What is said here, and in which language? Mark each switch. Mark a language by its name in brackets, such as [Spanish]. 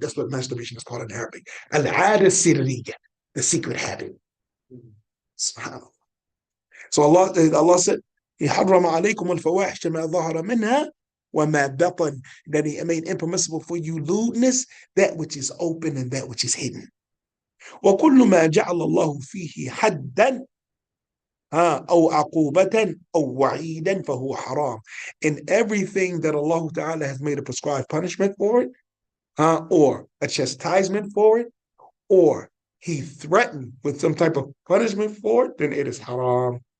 [English] That's what masturbation is called in Arabic. Al-ada as-sirriya, the secret habit. SubhanAllah. So Allah said, [Arabic] يحرم عليكم الفواحش ما ظهر منها وما بطن, [English] that He made impermissible for you lewdness, that which is open and that which is hidden. [Arabic] وكل ما جعل الله فيه حدا أو عقوبة أو وعيدا فهو حرام. [English] And everything that Allah Ta'ala has made a prescribed punishment for it, or a chastisement for it, or He threatened with some type of punishment for it, then it is haram.